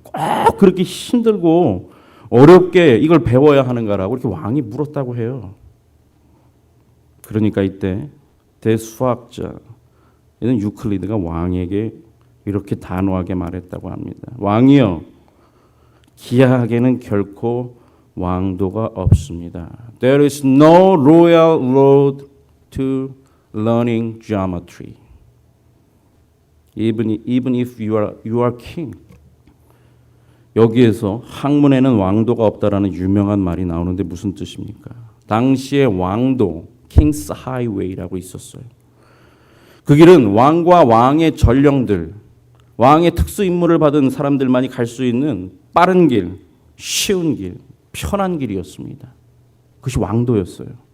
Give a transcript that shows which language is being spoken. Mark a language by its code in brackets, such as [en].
[ko] 꼭 그렇게 힘들고 어렵게 이걸 배워야 하는가라고 이렇게 왕이 물었다고 해요. 그러니까 이때 대수학자 이는 유클리드가 왕에게 이렇게 단호하게 말했다고 합니다. 왕이여, 기하학에는 결코 왕도가 없습니다. [en] There is no royal road to learning geometry. Even if you are king. [ko] 여기에서 학문에는 왕도가 없다라는 유명한 말이 나오는데 무슨 뜻입니까? 당시의 왕도, King's Highway라고 있었어요. 그 길은 왕과 왕의 전령들, 왕의 특수 임무를 받은 사람들만이 갈 수 있는 빠른 길, 쉬운 길, 편한 길이었습니다. 그것이 왕도였어요.